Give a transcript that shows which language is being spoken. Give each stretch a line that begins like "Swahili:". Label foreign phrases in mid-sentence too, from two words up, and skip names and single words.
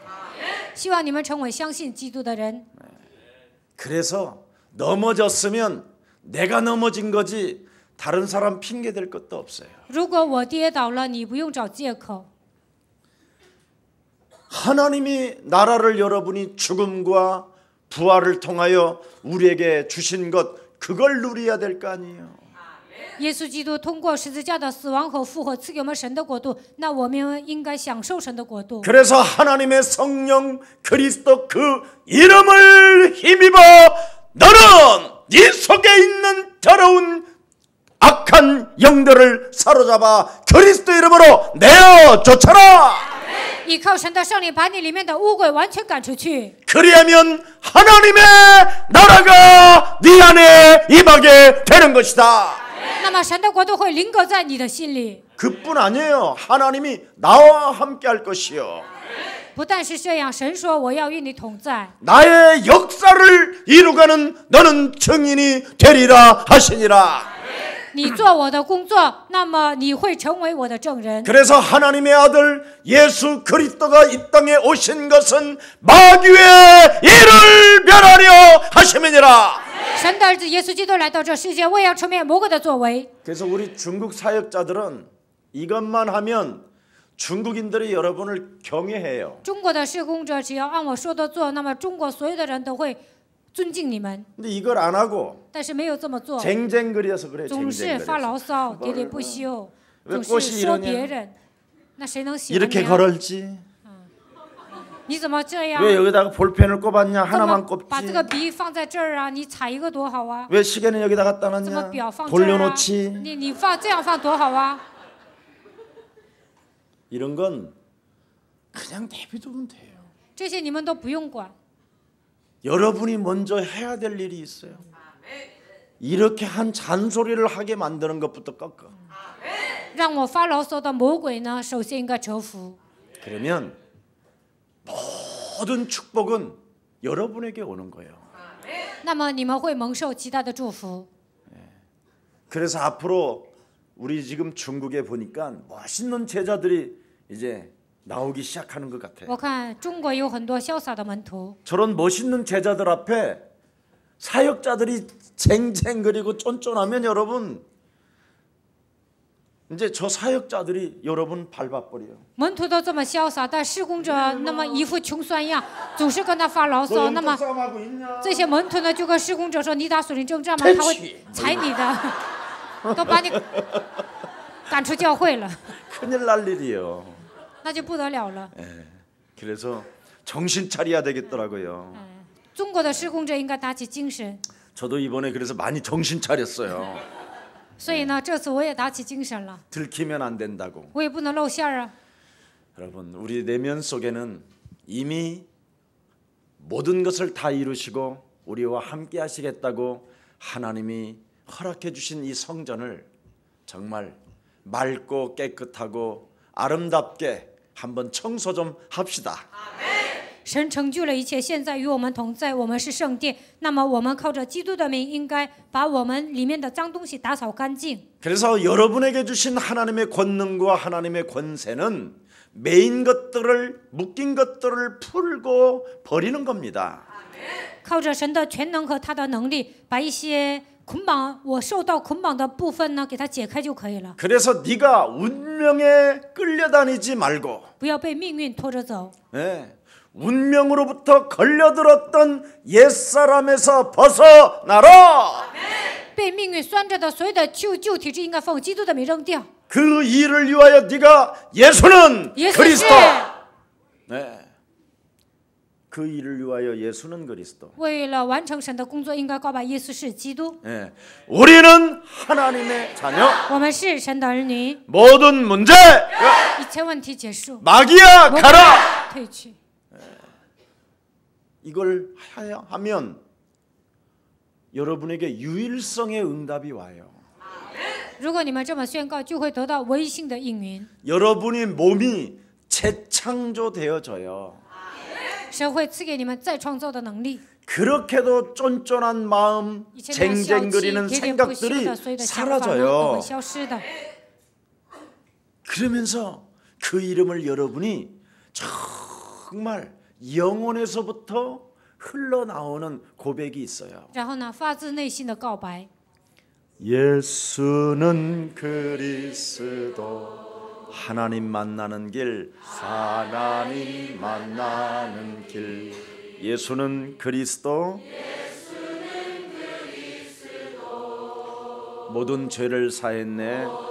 Chinese: 希望你们成为相信基督的人。
Korean: 그래서 넘어졌으면 내가 넘어진 거지 다른 사람 핑계 댈 것도 없어요.
Chinese: 如果我跌倒了，你不用找借口。
Korean: 하나님이 나라를 여러분이 죽음과 부활을 통하여 우리에게 주신 것 그걸 누려야 될 거 아니에요.
Chinese: 耶稣基督通过十字架的死亡和复活赐给我们神的国度，那我们应该享受神的国度。
Korean: 그래서 하나님의 성령 그리스도 그 이름을 힘입어 너는 네 속에 있는 더러운 악한 영들을 사로잡아 그리스도 이름으로 내어 쫓아라.
Chinese: 依靠神的圣灵，把你里面的污鬼完全赶出去。
Korean: 그리하면 하나님의 나라가 네 안에 임하게 되는 것이다.
Chinese: 那么神的国度会临格在你的心里。
Korean: 그뿐 아니에요. 하나님이 나와 함께 할 것이요.
Chinese: 不但是这样，神说我要与你同在，
Korean: 나의 역사를 이루가는 너는 증인이 되리라 하시니라.
Chinese: 你做我的工作，那么你会成为我的证人。
Korean: 그래서 하나님의 아들 예수 그리스도가 이 땅에 오신 것은 마귀의 일을 멸하려 하심이니라.
Chinese: 神的儿子耶稣基督来到这世界，为要出灭魔鬼的作为。
Korean: 그래서 우리 중국 사역자들은 이것만 하면 중국인들이 여러분을 경외해요.
Chinese: 中国的施工者只要按我说的做，那么中国所有的人都会尊敬你们。
Korean: 근데 이걸 안 하고
Chinese: 但是没有这么做，
Korean: 쟁쟁거려서 그래.
Chinese: 总是发
Korean: 쟁쟁거려서.
Chinese: 牢骚、喋喋不休，
Korean: 왜
Chinese: 总
Korean: 꽃이
Chinese: 是说
Korean: 이러냐?
Chinese: 别人。那谁能喜欢
Korean: 이렇게
Chinese: 你啊？
Korean: 걸을지.
Chinese: 你怎么这样？
Korean: 왜 여기다가 볼펜을 꼽았냐?
Chinese: 怎么
Korean: 하나만
Chinese: 把这个
Korean: 꼽지.
Chinese: 笔放在这儿啊？你踩一个多好啊！
Korean: 왜 시계는 여기다 갖다
Chinese: 怎么
Korean: 놨냐?
Chinese: 表放这儿啊？
Korean: 돌려놓지.
Chinese: 你放这样放多好啊！
Korean: 이런 건 그냥 내비두면 돼요.
Chinese: 这些你们都不用管，
Korean: 여러분이 먼저 해야 될 일이 있어요. 이렇게 한 잔소리를 하게 만드는 것부터 꺾어.
Chinese: 让我发牢骚的魔鬼呢，首先应该折服。
Korean: 그러면 모든 축복은 여러분에게 오는 거예요.
Chinese: 那么你们会蒙受极大的祝福。
Korean: 그래서 앞으로 우리 지금 중국에 보니까 멋있는 제자들이 이제 나오기 시작하는 것 같아요.
Chinese: 我看中国有很多潇洒的门徒，
Korean: 저런 멋있는 제자들 앞에 사역자들이 쟁쟁거리고 쫀쫀하면 여러분 이제 저 사역자들이 여러분 밟아버려요.
Chinese: 门徒都这么潇洒，但施工者那么一副穷酸样，总是跟他发牢
Korean: 너
Chinese: 骚。那
Korean: 영적
Chinese: 么
Korean: 싸움하고 있냐?
Chinese: 这些门徒呢，就跟施工者说：“你打属灵征战吗？”他会踩你的，都把你赶出教会了，
Korean: 큰일 날 일이에요.
Chinese: 那就不得了了。
Korean: 그래서 정신 차려야 되겠더라고요.
Chinese: 中国的施工者应该打起精神，
Korean: 저도 이번에 그래서 많이 정신 차렸어요.
Chinese: 所以呢，这次我也打起精神了，
Korean: 들키면 안 된다고.
Chinese: 我也不能露馅儿啊。
Korean: 여러분 우리 내면 속에는 이미 모든 것을 다 이루시고 우리와 함께 하시겠다고 하나님이 허락해 주신 이 성전을 정말 맑고 깨끗하고 아름답게 한번 청소 좀 합시다.
Chinese: 神成就了一切，现在与我们同在，我们是圣殿。那么我们靠着基督的名，应该把我们里面的脏东西打扫干净。
Korean: 그래서 여러분에게 주신 하나님의 권능과 하나님의 권세는 메인 것들을 묶인 것들을 풀고 버리는 겁니다.
Chinese: 靠着神的全能和他的能力，把一些捆绑我受到捆绑的部分呢，给它解开就可以了。
Korean: 그래서 네가 운명에 끌려다니지 말고
Chinese: 不要被命运拖着走，
Korean: 운명으로부터 걸려들었던 옛사람에서 벗어나라.
Chinese: 被命运拴着的所有的旧体质，应该奉基督的名扔掉。
Korean: 그 일을 위하여 네가 예수는
Chinese: 耶稣是
Korean: 그리스도. 네. 그 일을 위하여 예수는 그리스도.
Chinese: 为了完成神的工作，应该告白耶稣是基督。
Korean: 네. 우리는 하나님의 자녀.
Chinese: 我们是神的儿女，
Korean: 모든 문제
Chinese: 一切问题结束，
Korean: 마귀야
Chinese: 魔鬼
Korean: 가라.
Chinese: 退去。
Korean: 이걸 하면 여러분에게 유일성의 응답이 와요.
Chinese: 如果你们这么宣告，就会得到唯性的应允。
Korean: 여러분의 몸이 재창조되어져요.
Chinese: 神会赐给你们再创造的能力。
Korean: 그렇게도 쫀쫀한 마음,
Chinese: 以前那样小气、
Korean: 쟁쟁거리는
Chinese: 喋喋不休
Korean: 생각들이
Chinese: 的所有的想法呢，都
Korean: 사라져요.
Chinese: 会消失的。
Korean: 그러면서 그 이름을 여러분이 정말 영혼에서부터 흘러나오는 고백이 있어요.
Chinese: 然后呢，发自内心的告白。
Korean: 예수는 그리스도 하나님 만나는 길 하나님 만나는 길 예수는 그리스도 모든 죄를 사했네.